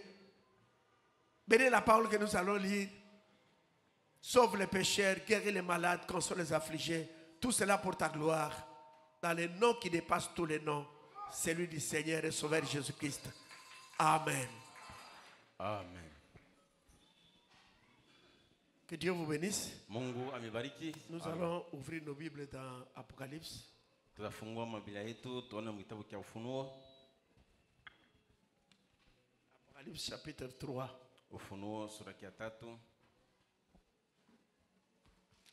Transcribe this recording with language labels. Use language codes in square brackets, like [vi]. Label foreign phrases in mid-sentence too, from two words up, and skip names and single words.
[fr] Bénis la parole que nous allons lire. Sauve les pécheurs, guéris les malades, console les affligés. Tout cela pour ta gloire. Dans le nom qui dépasse tous les noms. Celui du Seigneur et Sauveur Jésus-Christ. Amen. Amen. Que Dieu vous bénisse. [sw] Mungu amebariki. [fr] Nous allons ouvrir nos Bibles dans Apocalypse. [sw] Tutafungua mabiblia yetu tuone kitabu cha Ufunuo. [fr] Apocalypse chapitre 3. [sw] Ufunuo sura ya 3.